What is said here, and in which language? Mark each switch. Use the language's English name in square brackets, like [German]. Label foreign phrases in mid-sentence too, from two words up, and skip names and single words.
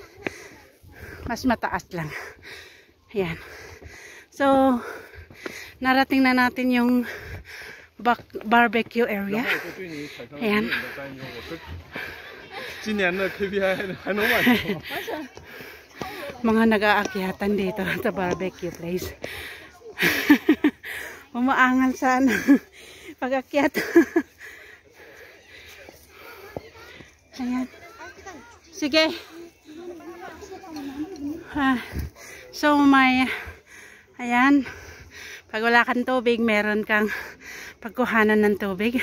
[Filipino] Mas mataas lang. Ayan. So, narating na natin yung [English] barbecue area. [Filipino] Ayan. [Chinese] 今年的 KPI 还能完成吗？ [Filipino] Mga nag-aakyatan dito sa [English] barbecue place. [Filipino] Umaangal sana pag-akyat. Ayan. Sige. So may ayan, pag wala kang tubig, meron kang pagkuhanan ng tubig.